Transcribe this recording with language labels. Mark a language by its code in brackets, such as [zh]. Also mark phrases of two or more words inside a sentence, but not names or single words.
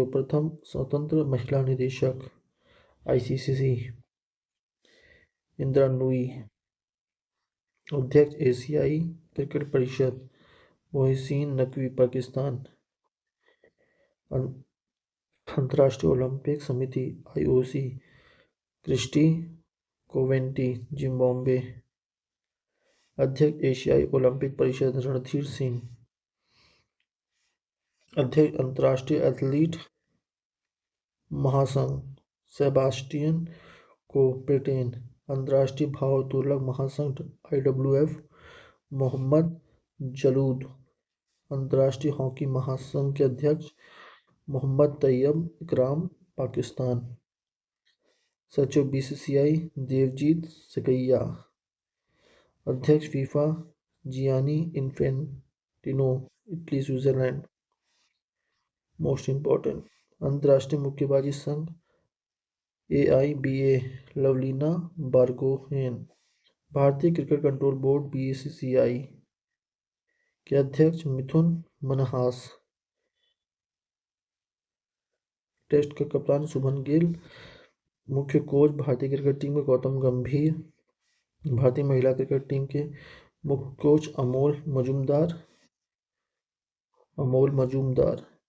[hi] प्रथम स्वतंत्र महिला निदेशक आईसीसी इंदिरा नूई। अध्यक्ष एशियाई क्रिकेट परिषद मोहसिन नकवी पाकिस्तान। अंतर्राष्ट्रीय ओलंपिक समिति आईओसी क्रिस्टी कोवेंटी जिम्बाब्वे। अध्यक्ष एशियाई ओलंपिक परिषद रणधीर सिंह। अध्यक्ष अंतर्राष्ट्रीय एथलीट महासंघ सेबास्टियन कोपेटेन। अंतर्राष्ट्रीय भारोत्तोलक महासंघ आईडब्ल्यूएफ मोहम्मद जलूद। अंतर्राष्ट्रीय हॉकी महासंघ के अध्यक्ष मोहम्मद तैयब इकराम पाकिस्तान। सचिव बीसीसीआई देवजीत सकैया। अध्यक्ष फीफा जियानी इन्फेंटिनो इटली स्विट्जरलैंड। [en] most important [hi] अंतर्राष्ट्रीय मुक्केबाजी संघ एआईबीए लवलीना बारगोहेन। भारतीय क्रिकेट कंट्रोल बोर्ड बीसीसीआई के अध्यक्ष मिथुन मनहास। टेस्ट का कप्तान शुभमन गिल। मुख्य कोच भारतीय क्रिकेट टीम के गौतम गंभीर। भारतीय महिला क्रिकेट टीम के मुख्य कोच अमोल मजूमदार।